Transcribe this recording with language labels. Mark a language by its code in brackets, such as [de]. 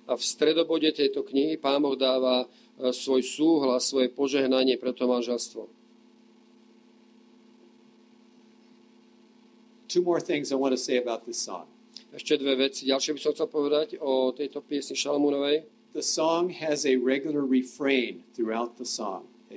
[sk] A v stredobode tejto knihy Pán Boh dáva svoj súhlas, svoje požehnanie pre to manželstvo. [en] Two more things I want to say about this song. [sk] Ešte dve veci. Ďalšie by som chcel povedať o tejto piesni Šalamúnovej. [en] The song has a regular refrain throughout the song.